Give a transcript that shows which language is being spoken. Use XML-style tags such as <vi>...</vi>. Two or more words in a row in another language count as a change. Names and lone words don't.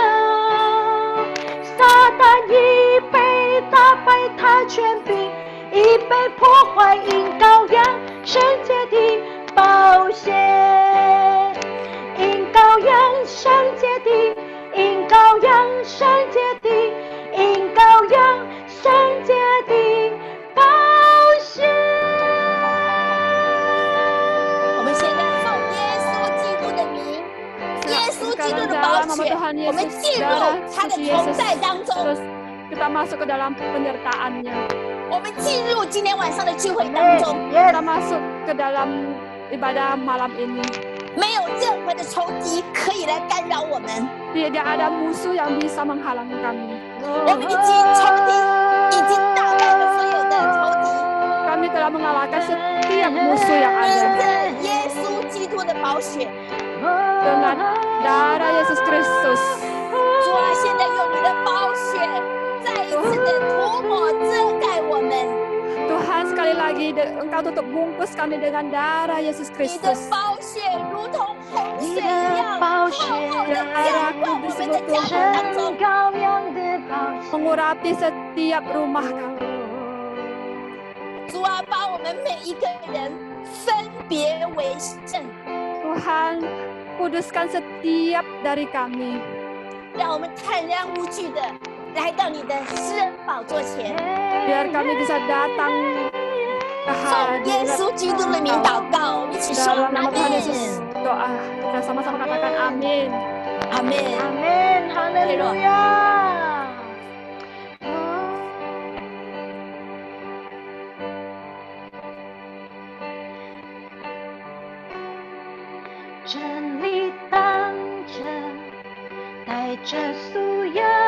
<zh>撒旦已被打败，他权柄已被破坏，因羔羊圣洁的宝血，因羔羊圣洁的，因羔羊圣洁的，因羔羊圣洁的宝血。我们现在奉耶稣基督的名，耶稣基督的宝血，我们进入他的同在当中，</zh> <id>Terus kita masuk ke dalam penyertaannya.</id> <zh>我们进入今天晚上的聚会当中，</zh> <id>Kita masuk ke dalam ibadah malam ini.</id> <zh>没有任何的仇敌可以来干扰我们。</zh> <id>Tidak ada musuh yang bisa menghalangi kami.</id> <zh>我们已经仇敌已经打败了所有的仇敌，</zh> <id>Kami telah mengalahkan setiap musuh yang</id> <zh>因</zh> <id>ada.</id> <zh>着耶稣基督的宝血，</zh> <id>Dengan darah Yesus Kristus.</id> <zh>主啊，现在用你的宝血再一次的涂抹遮盖我们，</zh> <id>Tuhan, sekali lagi Engkau tutup bungkus kami dengan darah Yesus</id> <zh>你的</zh> <id>Kristus.</id> <zh>宝血如同洪水一样，厚厚的浇灌我们的家庭当中。羔羊的宝血，</zh> <id>Mengurapi setiap rumah kami.</id> <zh>主啊，把我们每一个人分别为圣，</zh> <id>Tuhan, kuduskan setiap dari kami.</id> <zh>让我们坦然无惧的来到你的施恩宝座前，</zh> <id>Biar kami bisa datang ke</id> <zh>奉耶稣基督的名祷告，我们一起说</zh> <id>dalam nama Tuhan Yesus doa. Kita sama-sama katakan amin. Amin. Amin. Haleluya.</id> <zh>真理当着，带着素养，</zh>